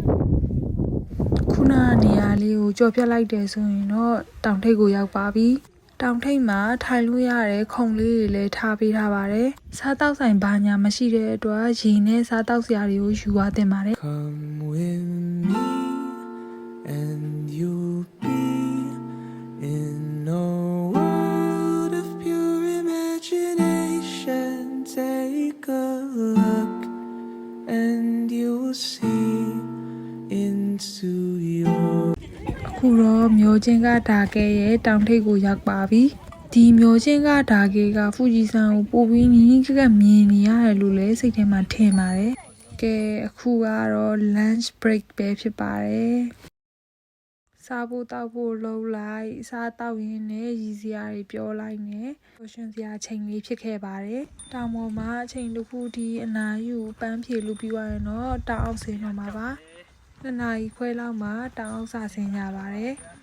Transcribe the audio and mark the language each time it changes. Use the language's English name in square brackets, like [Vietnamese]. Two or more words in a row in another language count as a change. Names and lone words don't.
[Burmese] ခုနနေရာလေးကိုကြော်ပြတ်လိုက်တယ်ဆိုရင်တော့တောင်ထိပ်ကိုရောက်ပါပြီတောင်ထိပ်မှာထိုင်လို့ရတဲ့ခုံလေးတွေလည်းထားပေးထားပါတယ်စားတောက်ဆိုင်ဘာညာမရှိတဲ့အတွက်ရေနဲ့စားတောက်စရာတွေကိုယူသွားတင်ပါတယ် [English] Come with me and you'll be in a world of pure imagination. Take a look and you'll see into your [Burmese] အခုတော့မျိုးချင်းကဒါကဲရဲ့တောင်ထိပ်ကိုရောက်ပါပြီဒီမျိုးချင်းကဒါကဲကဖူဂျီဆန်ကိုပို့ပြီးနီးနီးက ပ်ကပ်မြင်နေရတယ်လို့လည်းစိတ်ထဲမှာထင်ပါတယ်ကဲအခုကတော့ [English] lunch break [Burmese] ပဲဖြစ်ပါတယ်စားဖို့တောက်ဖို့လှုပ်လိုက်စားတောက်ရင်းနဲ့ရည်စရာတွေပြောလိုက်နဲ့ပျော်ရွှင်စရာချိန်လေးဖြစ်ခဲ့ပါတယ်တောင်ပေါ်မှာအချိန်တစ်ခုဒီအနာယူပန်းဖြေလို့ပြီးသွားရင်တော့တောင်အောင်ဆင်းတော့မှာပါ2 နာရီခွဲလောက်မှတောင်အောင်စာဆင်းကြပါတယ်